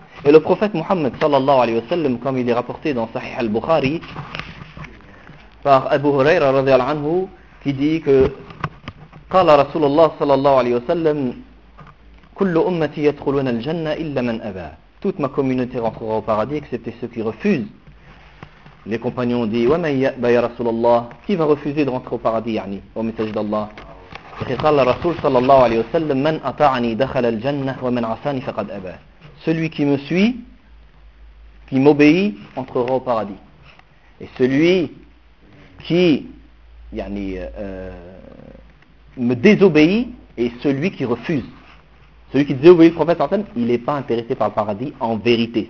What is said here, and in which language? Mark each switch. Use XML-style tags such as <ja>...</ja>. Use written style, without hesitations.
<fr>Et le prophète Mohammed sallallahu alayhi wa sallam, comme il est rapporté dans Sahih al-Bukhari par Abu Huraira radiallahu anhu, qui dit que</fr> <ar>قال رسول الله صلى الله عليه وسلم كل أمتي يدخلون الجنة إلا من أبى.</ar> <fr>Toute ma communauté rentrera au paradis excepté ceux qui refusent. Les compagnons ont dit</fr> <ar>ومن يأبى يا رسول الله.</ar> <fr>Qui va refuser de rentrer au paradis, au messager d'Allah?</fr> <ar>قال الرسول صلى الله عليه وسلم من أطاعني دخل الجنة ومن عصاني فقد أبى.</ar> <fr>Celui qui me suit, qui m'obéit, entrera au paradis. Et celui qui me désobéit est celui qui refuse. Celui qui désobéit le prophète Hassan, il n'est pas intéressé par le paradis en vérité.</fr>